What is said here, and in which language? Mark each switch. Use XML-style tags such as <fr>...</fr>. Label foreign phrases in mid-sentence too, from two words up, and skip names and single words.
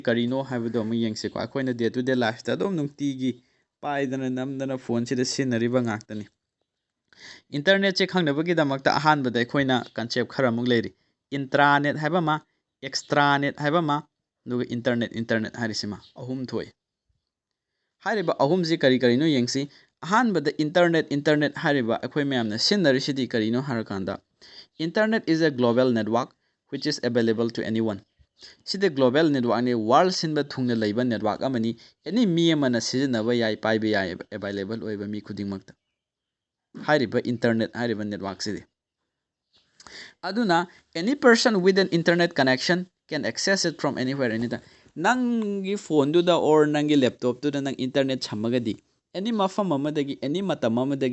<mni>ꯀꯔꯤꯅꯣ ꯍꯥꯏꯕꯗꯣ ꯑꯃꯨꯛ ꯌꯦꯡꯁꯤꯀꯣ ꯑꯩꯈꯣꯏꯅ</mni> <en>day to day lifeta</en> <mni>ꯑꯗꯨꯝ ꯅꯨꯡꯇꯤꯒꯤ ꯄꯥꯏꯗꯅ ꯅꯝꯗꯅ ꯐꯣꯟꯁꯤꯗ ꯁꯤꯖꯤꯟꯅꯔꯤꯕ ꯉꯥꯛꯇꯅꯤ ꯏꯟꯇꯔꯅꯦꯠꯁꯦ ꯈꯪꯅꯕꯒꯤꯗꯃꯛꯇ ꯑꯍꯥꯟꯕꯗ ꯑꯩꯈꯣꯏꯅ ꯀꯟꯁꯦꯞ ꯈꯔ ꯑꯃꯨꯛ ꯂꯩꯔꯤ ꯏꯟꯇ꯭ꯔꯥꯅꯦꯠ ꯍꯥꯏꯕ ꯑꯃ ꯑꯦꯛꯁꯇ꯭ꯔꯥꯅꯦꯠ ꯍꯥꯏꯕ ꯑꯃ ꯑꯗꯨꯒ ꯏꯟꯇꯔꯅꯦꯠ ꯍꯥꯏꯔꯤꯁꯤꯃ ꯑꯍꯨꯝ ꯊꯣꯛꯏ ꯍꯥꯏꯔꯤꯕ ꯑꯍꯨꯝꯁꯤ ꯀꯔꯤ ꯀꯔꯤꯅꯣ ꯌꯦꯡꯁꯤ ꯑꯍꯥꯟꯕꯗ ꯏꯟꯇꯔꯅꯦꯠ ꯍꯥꯏꯔꯤꯕ ꯑꯩꯈꯣꯏ ꯃꯌꯥꯝꯅ ꯁꯤꯖꯤꯟꯅꯔꯤꯁꯤꯗꯤ ꯀꯔꯤꯅꯣ ꯍꯥꯏꯔꯀꯥꯟꯗ</mni> <en>internet is a global network which is available to anyone</en> <mni>ꯁꯤꯗ</mni> <en>global networkni</en> <mni>ꯋꯥꯔꯜ ꯁꯤꯟꯕ ꯊꯨꯡꯅ ꯂꯩꯕ ꯅꯦꯠꯋꯥꯔꯛ ꯑꯃꯅꯤ ꯑꯦꯅꯤ ꯃꯤ ꯑꯃꯅ ꯁꯤꯖꯤꯟꯅꯕ ꯌꯥꯏ ꯄꯥꯏꯕ ꯌꯥꯏ ꯑꯦꯕꯥꯏꯂꯦꯕꯜ ꯑꯣꯏꯕ ꯃꯤ ꯈꯨꯗꯤꯡꯃꯛꯇ ꯍꯥꯏꯔꯤꯕ ꯏꯟꯇꯔꯅꯦꯠ ꯍꯥꯏꯔꯤꯕ ꯅꯦꯠꯋꯥꯔꯛꯁꯤꯗꯤ ꯑꯗꯨꯅ</mni> <en>any person with an internet connection can access it from anywhere anytime</en> <mni>ꯅꯪꯒꯤ ꯐꯣꯟꯗꯨꯗ ꯑꯣꯔ ꯅꯪꯒꯤ ꯂꯦꯞꯇꯣꯞꯇꯨꯗ ꯅꯪ ꯏꯟꯇꯔꯅꯦꯠ ꯁꯝꯃꯒꯗꯤ ꯑꯦꯅꯤ ꯃꯐꯝ ꯑꯃꯗꯒꯤ ꯑꯦꯅꯤ ꯃꯇꯝ ꯑꯃꯗꯒꯤ</mni>